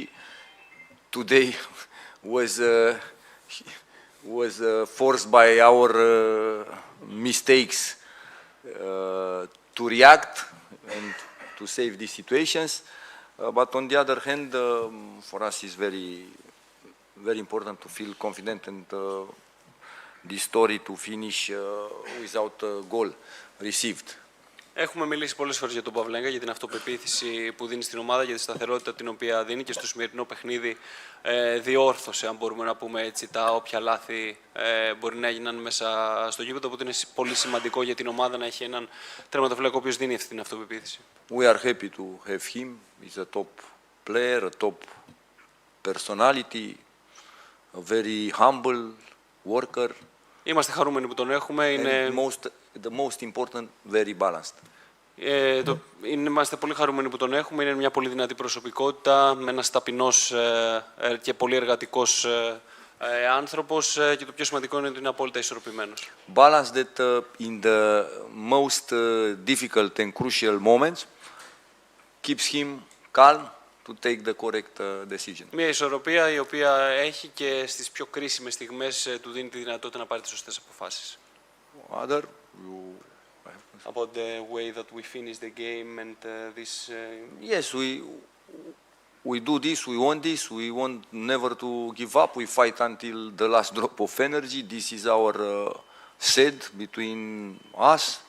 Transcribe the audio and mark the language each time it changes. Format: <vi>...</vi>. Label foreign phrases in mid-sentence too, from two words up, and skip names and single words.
<en>Today was forced by our mistakes to react and to save these situations. But on the other hand, for us it's very important to feel confident and this story to finish without a goal received.</en> <el>Έχουμε μιλήσει πολλές φορές για τον Παυλέγκα, για την αυτοπεποίθηση που δίνει στην ομάδα, για τη σταθερότητα την οποία δίνει, και στο σημερινό παιχνίδι διόρθωσε, αν μπορούμε να πούμε έτσι, τα όποια λάθη μπορεί να έγιναν μέσα στο γήπεδο. Οπότε είναι πολύ σημαντικό για την ομάδα να έχει έναν τερματοφύλακα ο οποίος δίνει αυτή την αυτοπεποίθηση.</el> <en>We are happy to have him. He's a top player, a top personality, a very humble worker.</en> <el>Είμαστε χαρούμενοι που τον έχουμε. Είναι...</el> <en>The most important, very balanced.</en> <el>Είμαστε πολύ χαρούμενοι που τον έχουμε. Είναι μια πολύ δυνατή προσωπικότητα, με ένας ταπεινός και πολύ εργατικός άνθρωπος, και το πιο σημαντικό είναι ότι είναι απόλυτα ισορροπημένος.</el> <en>Balanced that in the most difficult and crucial moments keeps him calm to take the correct decision.</en> <el>Μια ισορροπία η οποία έχει και στις πιο κρίσιμες στιγμές του δίνει τη δυνατότητα να πάρει τις σωστές αποφάσεις.</el> <en>Other, About the way that we finish the game and this. Yes, we do this. We want never to give up. We fight until the last drop of energy. This is our said between us.</en>